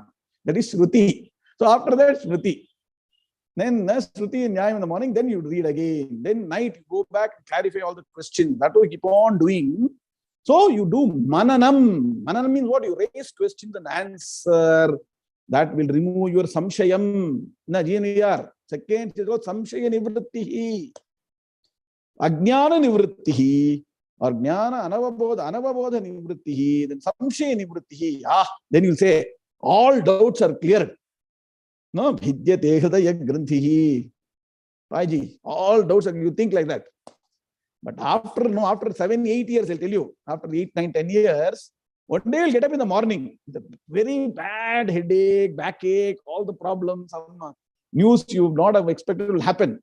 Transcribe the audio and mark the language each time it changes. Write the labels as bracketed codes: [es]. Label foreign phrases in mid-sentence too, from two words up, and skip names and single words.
[en] That is Shruti. So after that, Shruti. Then Shruti and Nyayam in the morning, then you read again. Then night, you go back and clarify all the questions. That will keep on doing. So you do mananam. Mananam means what? You raise questions and answer. That will remove your samshayam. Na GNVR. Second is called [sa] samshaya nivrittihi. Ajnana nivrittihi. Or Gnana Anavabodha Nivrittihi, then Samshaya Nivrittihi. [en] Then you'll say, all doubts are cleared. No, [sa] Bhidyate Hridaya Granthihi. [en] Paji, all doubts are, you think like that. But after 7, 8 years, I'll tell you, after 8, 9, 10 years, one day you'll get up in the morning, with a very bad headache, backache, all the problems, some news you would not have expected will happen.